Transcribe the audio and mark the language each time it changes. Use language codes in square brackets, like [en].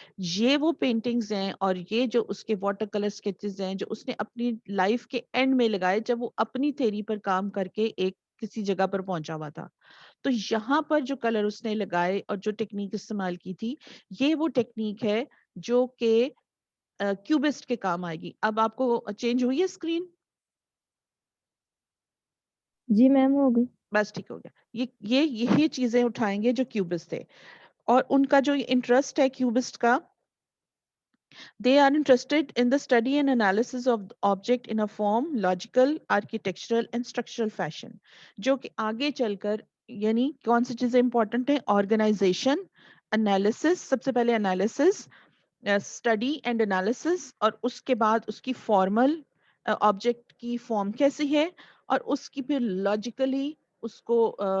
[ur] یہ وہ پینٹنگز ہیں اور یہ جو اس کے واٹر کلر سکیچز ہیں جو اس نے اپنی لائف کے اینڈ میں لگائے جب وہ اپنی تھیری پر کام کر کے ایک کسی جگہ پر پہنچا ہوا تھا. تو یہاں پر جو کلر اس نے لگائے اور جو ٹیکنیک استعمال کی تھی، یہ وہ ٹیکنیک ہے جو کہ کیوبسٹ کے کام آئے گی. اب آپ کو چینج ہوئی ہے اسکرین؟ جی میم ہو گئی. بس ٹھیک ہو گیا. یہی چیزیں اٹھائیں گے جو کیوبسٹ تھے اور ان کا جو انٹرسٹ ہے کیوبسٹ کا، [en] they are interested in the study and analysis of the object in a form, logical, architectural and structural fashion. [ur] جو کہ آگے چل کر یعنی کون سی چیزیں امپورٹنٹ ہیں؟ آرگنائزیشن، انالیسس، سب سے پہلے انالیسس، اسٹڈی اینڈ انالیسس، اور اس کے بعد اس کی فارمل آبجیکٹ کی فارم کیسی ہے اور اس کی پھر لاجیکلی اس کو